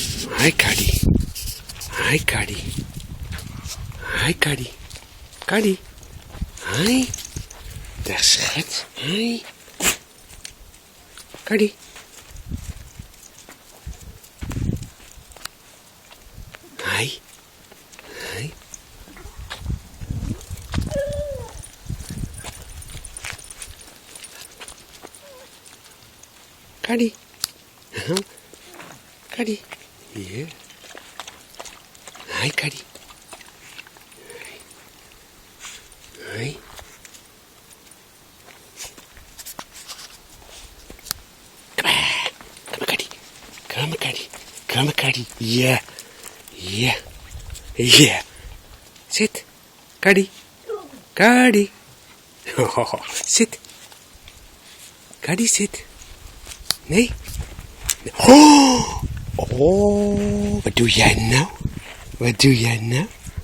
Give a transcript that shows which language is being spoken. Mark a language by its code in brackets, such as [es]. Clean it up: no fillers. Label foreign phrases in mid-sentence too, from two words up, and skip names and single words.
[en] Hi, Caddy. Hi, Caddy. Hi, Caddy. Caddy. Hi. [nl] Dag, schat. [en] Hi. Caddy. Hi. Hi. Caddy. Caddy. Yeah. Hi, Caddy. Hi. Come on, Caddy. Come on, Caddy. Come on, Caddy. Yeah. Yeah. Yeah. Sit. Caddy. Caddy. Oh, sit. Caddy, sit. [nl] Nee. Oh, wat doe jij nou? Wat doe jij nou?